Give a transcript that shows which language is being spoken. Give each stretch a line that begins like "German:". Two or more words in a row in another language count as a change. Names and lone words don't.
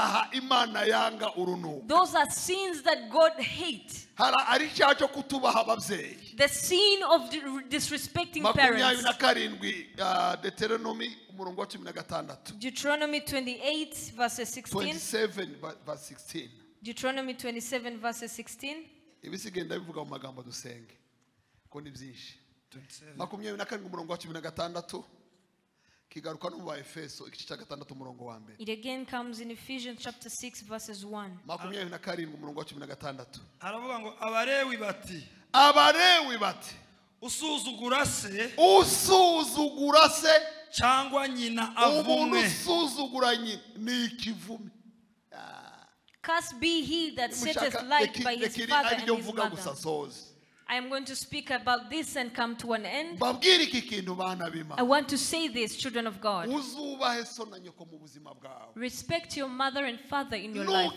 English: Those are sins that God hates. The sin of disrespecting parents. Deuteronomy 28 verses 16. 27 verse 16. Deuteronomy 27 verses 16.
Kinyarwanda: ibisigenda bivuga mu magambo dusenge ko ni byinshi. 27 umurongo wa 16 kigaruka no mu Efeso igice cya 6 umurongo wa mbere.
English: It again comes in Ephesians chapter 6 verses 1.
Kinyarwanda: 27 umurongo wa 16 aravuga ngo abarewi bati usuzugura se cyangwa nyina avumwe. Usuzugura nyina ni ikivume.
English: Cursed be he that setteth light by his father and his mother. I am going to speak about this and come to an end. I want to say this, children of God. Respect your mother and father in your life.